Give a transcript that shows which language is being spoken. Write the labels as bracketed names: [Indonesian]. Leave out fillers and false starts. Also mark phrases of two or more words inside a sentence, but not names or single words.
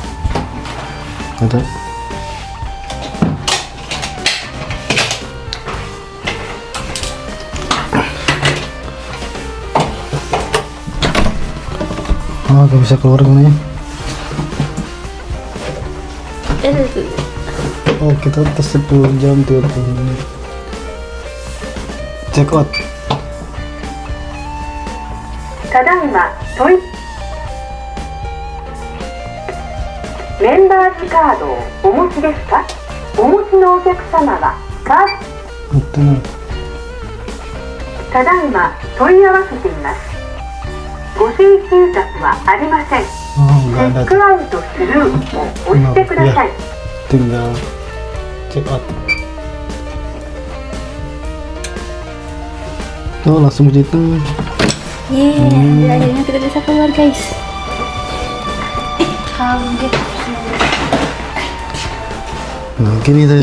[Indonesian] Atau gak bisa keluar gunanya. Oh, kita tes 10 jam 30 menit. [English] Check out. [Japanese] ただいまトイメンバーズカードをお持ちですか？お持ちのお客様はカード [Indonesian] Betul. [Japanese] ただいま問い合わせています。ご請求額はありません。 [Indonesian] Oh, [Japanese] チ [Indonesian] nggak [Japanese] ェ [Indonesian] ada [Japanese] ック [Indonesian] tuh. [Japanese] アウトスルーを押してください。 [Indonesian] Tinggal [English] check out. [Indonesian] Tuh langsung gitu. Yeay, akhirnya kita bisa keluar guys. Kaget. Nah, gini tadi.